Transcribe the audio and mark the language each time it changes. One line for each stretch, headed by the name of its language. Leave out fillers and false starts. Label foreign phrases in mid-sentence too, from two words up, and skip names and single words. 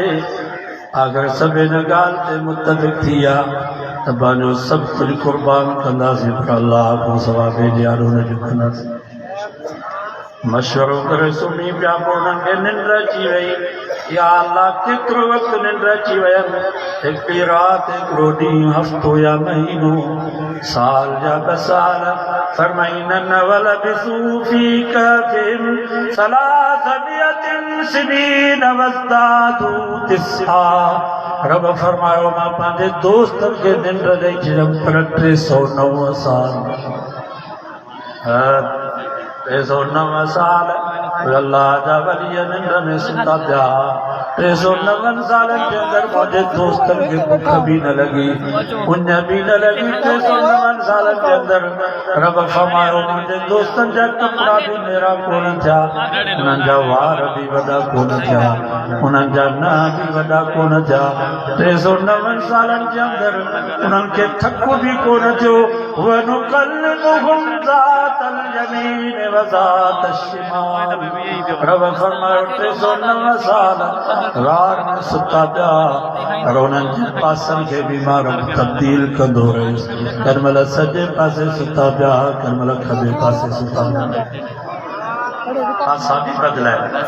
Sindhi: अगर सभिन ॻाल्हि ते मुतफ़िक़ थी विया त पंहिंजो सभु कुझु क़ुर्बान कंदासीं पर अल्लाह खां सवाइ ॿिए ॾियारो न झुकंदासीं। मशवरो करे सुम्ही पिया। पोइ उन्हनि खे निंड अची वई। या अल्लाह केतिरो वक़्तु निंड अची वयनि। हिकिड़ी राति हिकिड़ो ॾींहुं हफ़्तो या महीनो साल या 2 साल फरमाईन
Arabic: وَلَبِثُوا فِي كَهْفِهِمْ ثَلَاثَ مِائَةٍ سِنِينَ وَازْدَادُوا تِسْعًا.
Sindhi: रब फरमायो मां पंहिंजे दोस्तनि खे निंड ॾेई छॾियमि पर 309 साल 309 साल अल्लाह जा वली निंड में सुता पिया। 309 सालनि जे अंदरि मुंहिंजे दोस्तनि खे बुख बि न लॻी उञ बि न लॻी। 309 सालनि जे अंदरि रब फरमायो मुंहिंजे दोस्तनि जा कपिड़ा बि मेरा कोन थिया। उन्हनि जा वार बि वॾा कोन थिया। उन्हनि जा नंहं बि वॾा कोन थिया। 309 सालनि जे अंदरि उन्हनि खे थकु बि कोन थियो।
Arabic: وَنُقَلِّبُهُمْ ذَاتَ الْيَمِينِ وَذَاتَ الشِّمَالِ.
Sindhi: रब फरमायो 309 साल गार में सुता पिया पर उन्हनि जे पासनि खे बि मां तब्दील कंदो रहियुसि। कंहिं महिल सॼे पासे सुता पिया कंहिं महिल खॿे पासे सुता पिया। पासा बि बदिलाए।